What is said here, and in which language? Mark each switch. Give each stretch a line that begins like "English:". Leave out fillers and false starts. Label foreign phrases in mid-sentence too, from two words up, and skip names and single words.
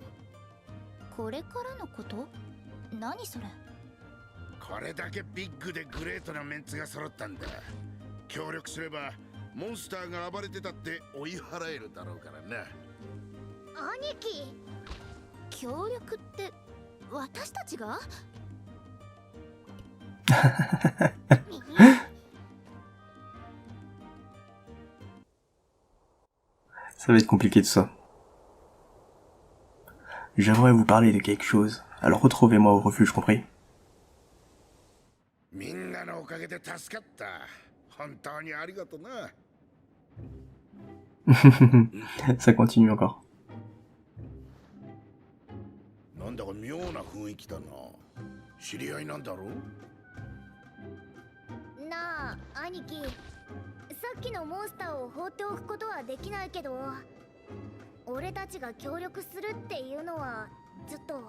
Japanese: これからのこと？何それ？これだけビッグでグレートなメンツが揃ったんだ。協力すればモンスターが暴れてたって追い払えるだろうからな。兄貴、協力って私たちが？
French: Ça va être compliqué tout ça. J'aimerais vous parler de quelque chose. Alors retrouvez-moi au refuge, compris?
Japanese: みんなのおかげで助かった。本当にありがとな。
French: Ça continue encore.
Japanese: なんだか妙な雰囲気だな。知り合いなんだろう？なあ、兄貴。さっきのモンスターを放っておくことはできないけど、俺たちが協力するっていうのはずっと。